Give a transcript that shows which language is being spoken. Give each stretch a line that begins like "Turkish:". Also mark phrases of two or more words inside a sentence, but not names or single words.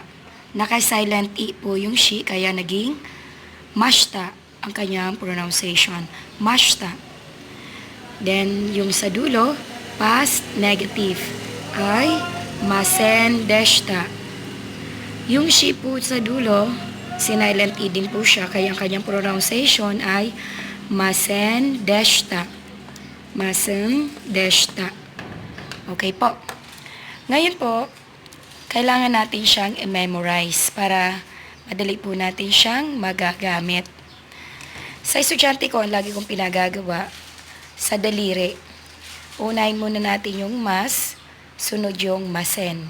Filipino: Naka-silent i po yung shi, kaya naging mashta ang kanyang pronunciation. Mashta. Then, yung sa dulo,
English: past negative
Filipino: ay
Japanese: ませんでした.
Filipino: Yung shi po sa dulo, sinilent i din po siya, kaya ang kanyang pronunciation ay
Japanese: ませんでした. ませんでした.
Filipino: Okay po. Ngayon po, kailangan natin siyang i-memorize para madali po natin siyang magagamit. Sa estudyante ko, ang lagi kong pinagagawa, sa daliri. Unahin muna natin yung mas, sunod yung masen.